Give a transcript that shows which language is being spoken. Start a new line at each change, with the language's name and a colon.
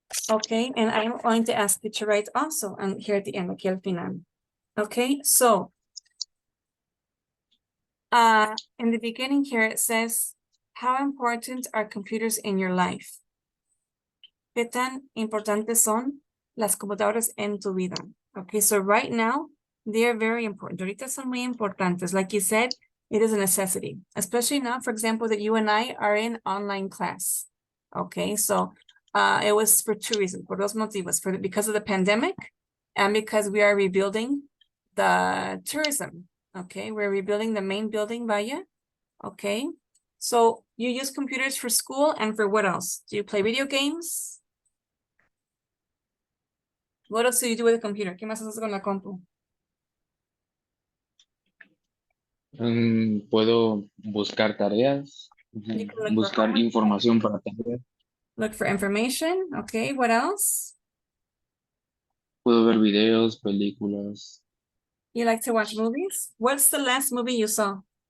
English: Okay, and I'm going to ask you to write also, and here at the end,
Spanish: aquí al final.
English: Okay, so in the beginning here, it says, how important are computers in your life?
Spanish: ¿Qué tan importantes son las computadoras en tu vida?
English: Okay, so right now, they are very important.
Spanish: Ahorita son muy importantes.
English: Like you said, it is a necessity, especially now, for example, that you and I are in online class. Okay, so it was for two reasons,
Spanish: por dos motivos,
English: because of the pandemic and because we are rebuilding the tourism. Okay, we're rebuilding the main building, vaya. Okay, so you use computers for school and for what else? Do you play video games? What else do you do with a computer?
Spanish: ¿Qué más haces con la compu? Puedo buscar tareas,
English: You can look for
Spanish: buscar
English: homework,
Spanish: información para tareas.
English: look for information. Okay, what else?
Spanish: Puedo ver videos, películas.
English: You like to watch movies? What's the last movie you saw?